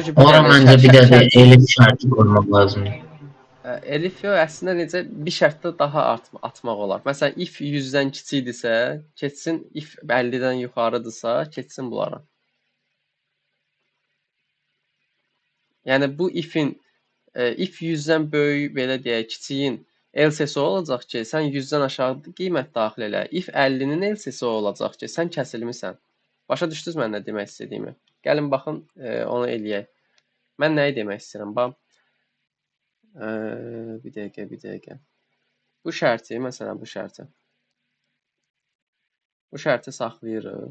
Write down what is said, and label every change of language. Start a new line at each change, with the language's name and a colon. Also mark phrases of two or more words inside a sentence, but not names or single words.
Azerbaijani: Ora məncə bir də elif şərti qoymaq lazımdır. Elif yox, əslində necə bir şərtdə daha atmaq olar. Məsələn, if 100-dən kiçikdirsə, keçsin if 50-dən yuxarıdırsa, keçsin bunlara. Yəni bu if-in if 100-dən böyük belə deyək, kiçiyin else-si olacaq ki, sən 100-dən aşağı qiymət daxil elə. If 50-nin else-si olacaq ki, sən kəsilmisən. Başa düşdünüz mən nə demək istədiyimi? Gəlin baxın, onu eləyək. Mən nəyi demək istəyirəm? Bax. Bir dəqiqə. Bu şərti, məsələn, bu şərti saxlayırıq.